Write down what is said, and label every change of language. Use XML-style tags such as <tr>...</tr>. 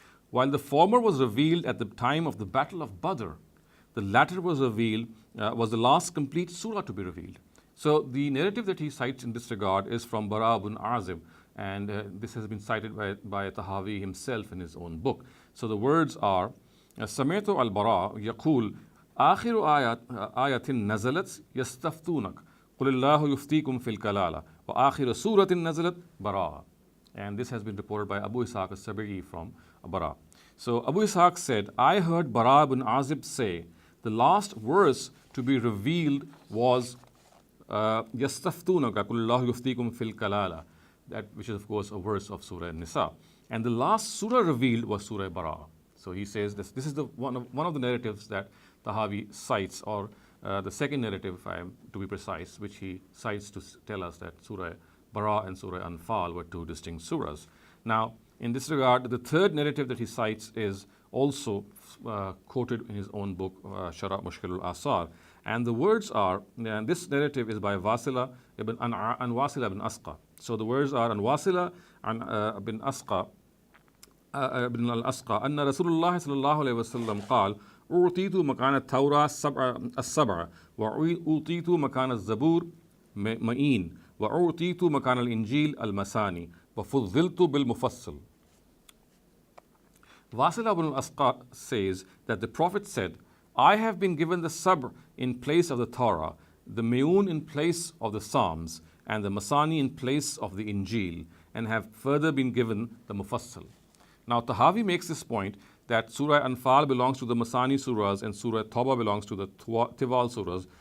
<en>While the former was revealed at the time of the Battle of Badr, the latter was revealed, was the last complete surah to be revealed. So the narrative that he cites in this regard is from Bara ibn Azib, and this has been cited by Tahawi himself in his own book. So the words are,</en> <ar>سمعت البراء يقول آخر آية نزلت يستفتونك قل الله يفتيكم في الكلالة وآخر سورة نزلت براءة.</ar> <en>And this has been reported by Abu Ishaq al-Sabi'i from Bara. So Abu Ishaq said, I heard Bara ibn Azib say, the last verse to be revealed was</en> <ar>يستفتونك قل الله يفتيكم في الكلالة,</ar> <en>that which is of course a verse of Surah An-Nisa. And the last surah revealed was Surah Bara'ah. So he says this is the one of the narratives that Tahawi cites, or the second narrative, if I am to be precise, which he cites to tell us that Surah Bara'ah and Surah Anfal were 2 distinct surahs. Now, in this regard, the third narrative that he cites is also quoted in his own book, Sharh Mushkil al-Asar. And the words are, and this narrative is by Wasila ibn Asqa. So the words are, and Wasila ibn Asqa</en> <ar>ابن الأسقى أن رسول الله صلى الله عليه وسلم قال أعطيت مكان التوراة السبع وأعطيت مكان الزبور مئين وأعطيت مكان الإنجيل المثاني وفضلت بالمفصل.</ar> <en>Wasil ibn al-Asqa says that the Prophet said, I have been given the Sabr in place of the Torah, the Me'un in place of the Psalms, and the Masani in place of the Injil, and have further been given the Mufassal. Now, Tahawi makes this point that Surah Anfal belongs to the Masani surahs and Surah Tawbah belongs to the Tiwal surahs.</en>